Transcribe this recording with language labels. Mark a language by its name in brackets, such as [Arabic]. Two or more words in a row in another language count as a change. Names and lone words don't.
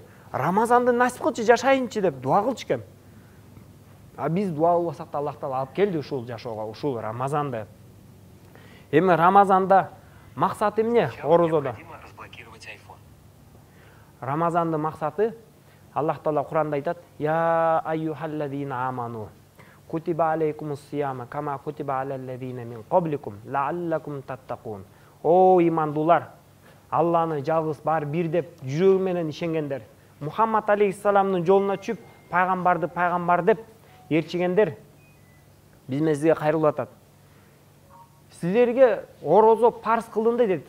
[Kyrgyz] Рамазанды насип кылчы, жашайынчы деп дуа кылчу экен. А биз дуа кылбасак да Аллах Таала алып келди ушул жашоого, ушул Рамазанды. Эми Рамазанда максаты эмне орозодо? Рамазанды максаты Аллах Таала Куранда айтат: [Arabic] "يا أيها الذين آمنوا كتب عليكم الصيام كما كتب على الذين من قبلكم لعلكم تتقون." [Kyrgyz] О имандуулар, Алланы жалгыз бар бир деп жүрөгү менен ишенгендер, Мухаммад алейхиссаламдын жолуна чүп, пайгамбар деп ээрчигендер, биз менен сизге кайрылып атат. Силерге орозо парз кылынды дейт.